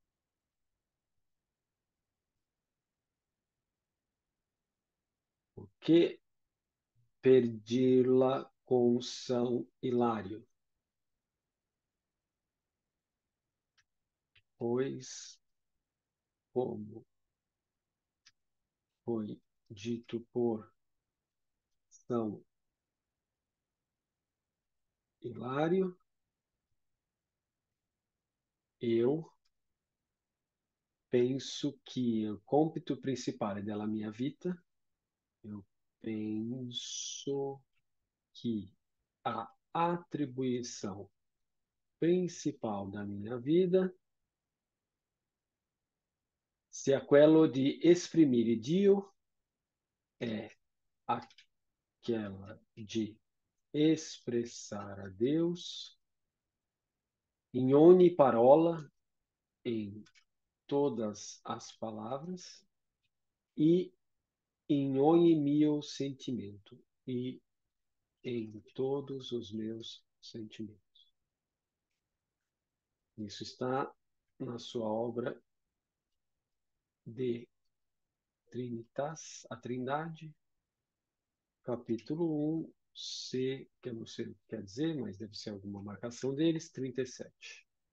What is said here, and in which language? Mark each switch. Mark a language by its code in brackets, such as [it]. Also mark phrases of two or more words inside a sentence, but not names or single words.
[pt] que perdi-la com São Hilário, pois, como foi dito por São [it] Hilário, [pt] eu penso que o [it] compito principale della mia vita, [pt] eu penso que a atribuição principal da minha vida Se aquilo de exprimir Dio é aquela de expressar a Deus em [it] ogni parola, [pt] em todas as palavras, e em [it] ogni mio sentimento, [pt] e em todos os meus sentimentos. Isso está na sua obra de Trinitas, a Trindade, capítulo 1, C, que eu não sei o que quer dizer, mas deve ser alguma marcação deles, 37.